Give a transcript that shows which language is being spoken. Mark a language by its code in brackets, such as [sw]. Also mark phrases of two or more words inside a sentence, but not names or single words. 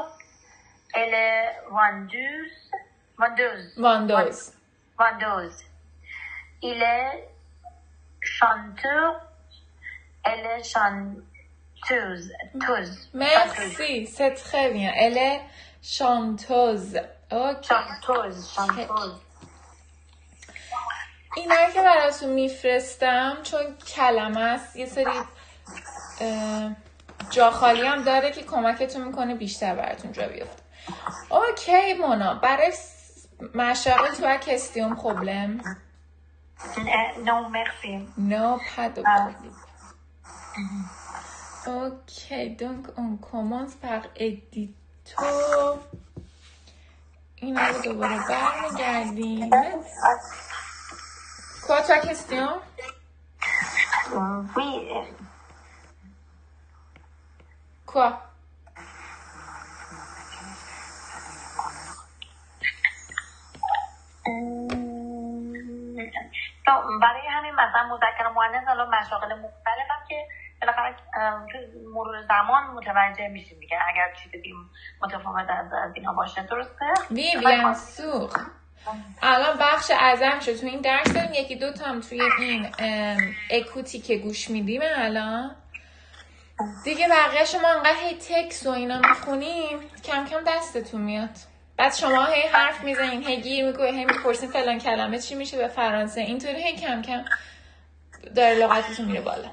[fr] Elle est vendeuse. Il est chanteur. Elle est chanteuse. Merci, c'est très bien. Elle est chanteuse. Okay. chanteuse. [fa] اینایی که براتون میفرستم چون کلمه است یه سری جا خالی هم داره که کمکتون میکنه بیشتر براتون جا بیفته. اوکی مونا، برای مشاغل تو [fr] as question problème? Non, merci. Non, pas de problème. Ok, donc on commence par édito. [fa] اینا رو دوباره برمیگردیم. [fr] Quoi ta question? Oui. Quoi? [fa] برای همین مثلا مذکر مؤنث حالا مشاغل مختلفم که بالاخره تو مرور زمان متوجه میشیم دیگه اگر چیزی متفاوت از اینا باشه. درسته؟ [fr] وی bien sûr. [fa] الان بخش اعظم شد تو این درس داریم، یکی دو تا هم توی این اکوتی که گوش میدیم الان دیگه. بقیه شما انقدر هی تکس و اینا میخونیم کم کم دستتون میاد. بعد شما هی حرف میزنین، هی گیر میکنین، هی میپرسین فلان کلمه چی میشه به فرانسه، اینطوری هی کم کم داره لغتتون میره بالا.